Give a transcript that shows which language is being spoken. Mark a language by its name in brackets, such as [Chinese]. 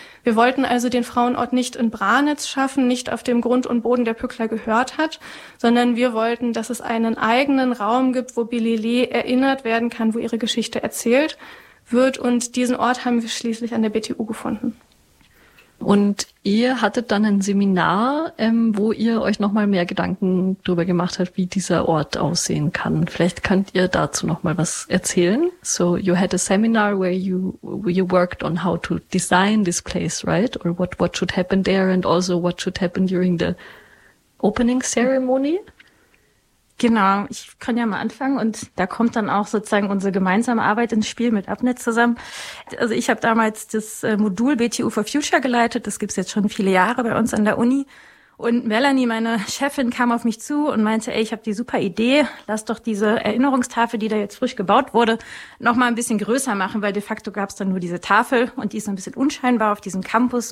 [German] Wir wollten also den Frauenort nicht in Branitz schaffen, nicht auf dem Grund und Boden, der Pückler gehört hat, sondern wir wollten, dass es einen eigenen Raum gibt, wo Billy Lee erinnert werden kann, wo ihre Geschichte erzählt wird. Und diesen Ort haben wir schließlich an der BTU gefunden. Und ihr hattet dann ein Seminar, wo ihr euch nochmal mehr Gedanken darüber gemacht habt, wie dieser Ort aussehen kann. Vielleicht könnt ihr dazu nochmal was erzählen. [English] So you had a seminar where you worked on how to design this place, right? Or what should happen there and also what should happen during the opening ceremony? [German] Genau, ich kann ja mal anfangen und da kommt dann auch sozusagen unsere gemeinsame Arbeit ins Spiel mit Abnet zusammen. Also ich habe damals das Modul BTU for Future geleitet, das gibt's jetzt schon viele Jahre bei uns an der Uni. Und Melanie, meine Chefin, kam auf mich zu und meinte, ey, ich habe die super Idee, lass doch diese Erinnerungstafel, die da jetzt frisch gebaut wurde, noch mal ein bisschen größer machen, weil de facto gab's dann nur diese Tafel und die ist ein bisschen unscheinbar auf diesem Campus.